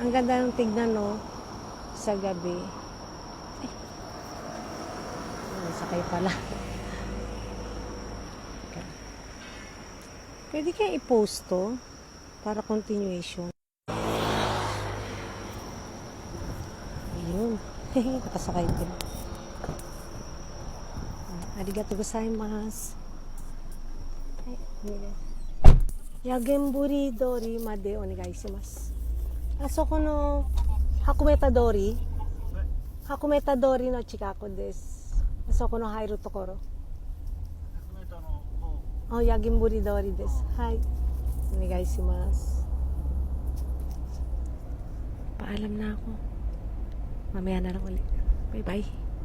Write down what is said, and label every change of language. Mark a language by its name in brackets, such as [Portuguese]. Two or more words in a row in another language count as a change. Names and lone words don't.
[Filipino] Ang ganda ng tignan, no? Sa gabi. Sakay pala. Pwede kaya i-post to para continuation. Ayun. Nakasakay din. [Japanese] ありがとうございます. Yagemburi通りまでお願いします. あそこのHakumeta通りの近くです. あそこの入るところ。Oh, Yagemburi通りです. はい. お願いします. [Filipino] Paalam na ako. Mamaya na lang ulit. Bye-bye.